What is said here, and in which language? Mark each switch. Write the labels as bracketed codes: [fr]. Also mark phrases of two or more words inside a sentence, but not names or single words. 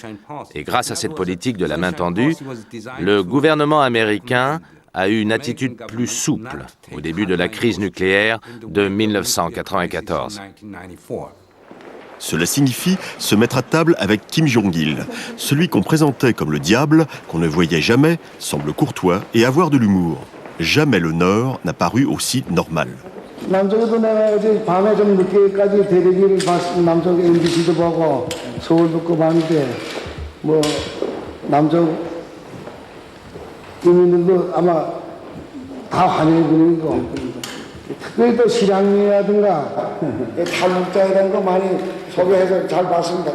[fr] Et grâce à cette politique de la main tendue, le gouvernement américain a eu une attitude plus souple au début de la crise nucléaire de 1994. Cela signifie se mettre à table avec Kim Jong-il. Celui qu'on présentait comme le diable, qu'on ne voyait jamais, semble courtois et avoir de l'humour. Jamais le Nord n'a paru aussi normal. [ko] 남쪽에도 내가 어제 밤에 좀 늦게까지 대대기를 남쪽 MBC도 보고 서울도 그 봤는데 뭐 남쪽 국민들도 아마 다 환영해 주는 거. 특별히 또 실향이라든가 탈북자이라는 거 많이 소개해서 잘 봤습니다.